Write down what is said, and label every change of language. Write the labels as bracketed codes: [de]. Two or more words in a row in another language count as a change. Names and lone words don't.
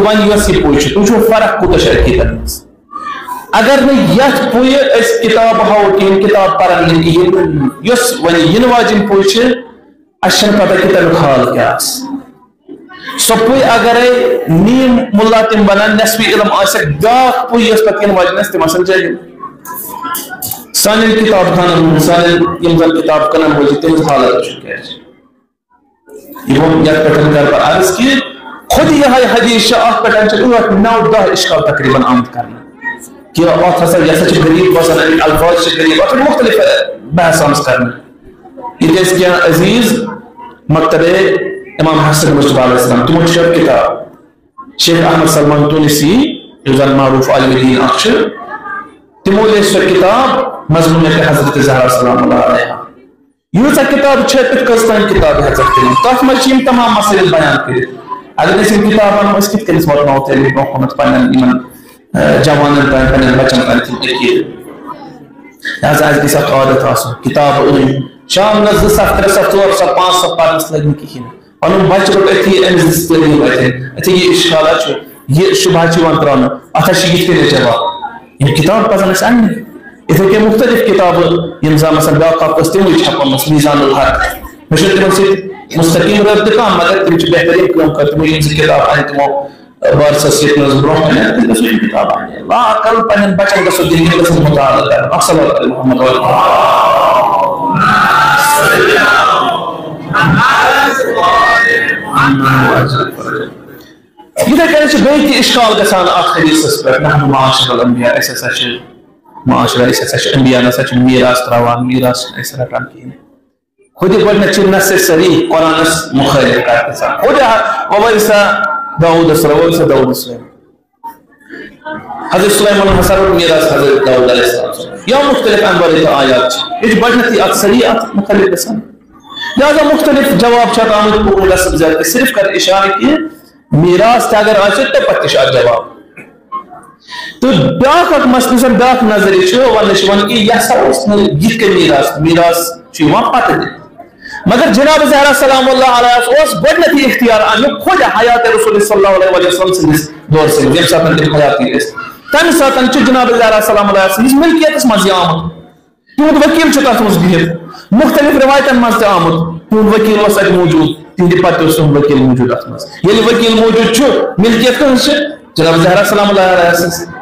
[ks] وۄنۍ یۄس یہِ پُے چھِ تُہۍ وٕچھو فرق کوٗتاہ چھِ عقیدن منٛز اگر نہٕ یتھ پُیہِ أسۍ کتاب ہاوو کِہیٖنۍ کتاب پرن نہٕ کِہیٖنۍ یۄس وۄنۍ یِنہٕ واجیٚنۍ پُے چھِ اَسہِ چھَنہٕ پتہ کہِ تمیُک حال کیٛاہ آسہِ سۄ پُے اگرے نیم مُلا تِم بنان نٮ۪صفہِ علم آسٮ۪کھ بیٛاکھ پُے یۄس پتہٕ یِنہٕ واجیٚنۍ آسہِ تِم آسن جٲہِل سانٮ۪ن کتاب خانن سانٮ۪ن یِم زن کتاب کٕنن وٲلۍ چھِ تِہنٛز حالت چھُ کیٛازِ یتھ پٮ۪ٹھ کر بہٕ عرض کہ خود یِہے حدیث چھِ اتھ پٮ۪ٹھ چھِ 8-9-10 اشکال تقریباً آمد کرنہٕ کہ اتھ ہسا یہِ ہسا چھِ غریٖب باسان امیِکۍ الفاظ چھِ غریٖب اتھ چھِ مختلف بحث آمٕژ کرنہٕ ییٚتہِ ٲسۍ کینٛہہ عزیٖز مکتبے امام حسن مصطفیٰ [ar] علیہ السلام [ks] تِمو چھِ کتاب شیخ احمد سلمان تونسی یُس زن معروف عالم دین اکھ چھُ تِمو لیچھ سۄ کتاب مضمون حضرت زہرا [ar] سلام اللہ علیہا [ks] ییٖژاہ کتاب چھِ تِتھ کٔژ تانۍ کتاب ہیٚژکھ کٔرِتھ تتھ منٛز چھِ یِم تمام مسٲیل بیان کٔرِتھ اگر أسۍ یِم کتاب انو أسۍ کِتھ کٔنۍ واتناوو تیٚلہِ برونٛہہ کُنتھ پننٮ۪ن یِمن جوانن تانۍ پننٮ۪ن بچن تانۍ تِم عقیٖدٕ لہذا اَسہِ گژھِ اکھ عادت آسُن کتاب أنۍ شامنس 2 صف 3 صف 4 صف 5 صف پرنس لٔگۍ نہٕ کِہیٖنۍ پنُن بچہِ روٚٹ أتھی أمِس دِژ تعلیٖم أتھی یہِ اِشکالا چھُ یہِ شُبہا چھُ یِوان تراونہٕ اتھ حظ چھِ یِتھ کٔنۍ جواب یِم کتاب پزن اَسہِ اننہِ یِتھے کٔنۍ مختلف کتابہٕ یِم زن مثلاً بیٛاکھ اکھ ٲس تِموٕے چھپٲمٕژ میٖزان الحق مےٚ چھُنہٕ تِمن سۭتۍ مستقیم رٲبطہٕ کانٛہہ مگر تِم چھِ بہتریٖن کٲم کٔر تِمو یِم 2 کتاب انہِ تِمو بارسس یتھ منٛز برونٛہہ کَنہِ تِم گژھو یِم کتاب اننہِ لا اقل پننٮ۪ن بچن گژھو دِنۍ یِم گژھن مُطالعہٕ کرٕنۍ [ar] السلام علیکم [ks] محمد یِتھے کٔنۍ چھِ بیٚیہِ تہِ اشکال گژھان اتھ حدیثس پٮ۪ٹھ [ar] نحن معاشر الانبیاء [ks] أسۍ ہسا چھِ معاشرہ أسۍ ہسا چھِ انبیاء نسا چھِ میراث تراوان میراث چھِنہٕ أسۍ رٹان کِہیٖنۍ خود گۄڈنیٚتھ چھِ نص صریح قرآنس مخٲلف کتھ گژھان خود [ar] وورث داوود سُلیم [ks] حضرت سلیمان ہسا روٚٹ میراث حضرت داوود [ar] علیہ السلام [ks] یا مختلف انبار تہٕ آیات چھِ یہِ چھِ گۄڈنیٚتھٕے اکھ صریح اتھ مخٲلف گژھان لہذا مختلف جواب چھِ اتھ آمٕتۍ اردو سبزت صرف کر اشارٕ کہِ میراث تہِ اگر آسہِ تہٕ پتہٕ تہِ چھُ اتھ جواب تہٕ بیٛاکھ اکھ مسلہٕ یُس زن بیٛاکھ نظریہِ چھُ وننہٕ چھُ یِوان کہِ یہِ ہسا اوس نہٕ یِتھ کٔنۍ میراث چھُ یِوان پتہٕ دِنہٕ مگر جناب زہرا [ar] سلام اللہ علیہ [ks] اوس گۄڈنیٚتھٕے اختیار امیُک خود حیات رسول [ar] صلی اللہ علیہ وسلم [ks] سٕنٛدِس دورس منٛز ییٚمہِ ساتہٕ تِم حیاتی ٲسۍ تمہِ ساتہٕ چھُ جناب زہرا [ar] سلام اللہ [ks] سٕنٛدِس ملکیتس منٛز یہِ آمُت تِہُنٛد ؤکیٖل چھُ تتھ منٛز بِہِتھ مختلف روایتن منٛز تہِ آمُت تِہُنٛد ؤکیٖل اوس اتہِ موٗجوٗد تِہنٛدِ پتہٕ اوس تِہُنٛد ؤکیٖل موٗجوٗد اتھ منٛز ییٚلہِ ؤکیٖل موٗجوٗد چھُ ملکیت کٕہٕنٛز چھِ جناب زہرا [ar] سلام اللہ علیہ [ks] سٕنٛز